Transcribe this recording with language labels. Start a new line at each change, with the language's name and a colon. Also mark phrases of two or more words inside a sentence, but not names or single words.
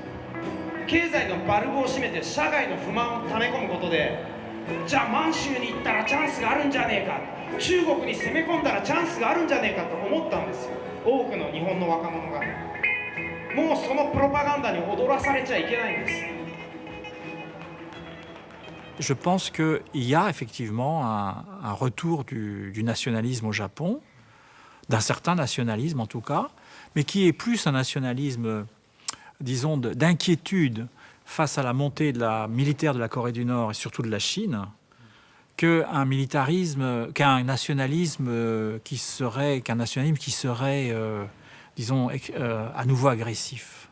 Japanese: 経済のバルブを閉めて社外の不満を溜め込むことで、じゃあ満州に行ったらチャンスがあるんじゃねえか、中国に攻め込んだらチャンスがあるんじゃねえかと思ったんですよ、多くの日本の若者が。もうそのプロパガンダに踊らされちゃいけないんです。
French: Je pense qu'il y a effectivement un retour du nationalisme au Japon, d'un certain nationalisme en tout cas, mais qui est plus un nationalisme, disons, d'inquiétude face à la montée de la militaire de la Corée du Nord et surtout de la Chine, qu'un militarisme, qu'un nationalisme qui serait, disons, à nouveau agressif.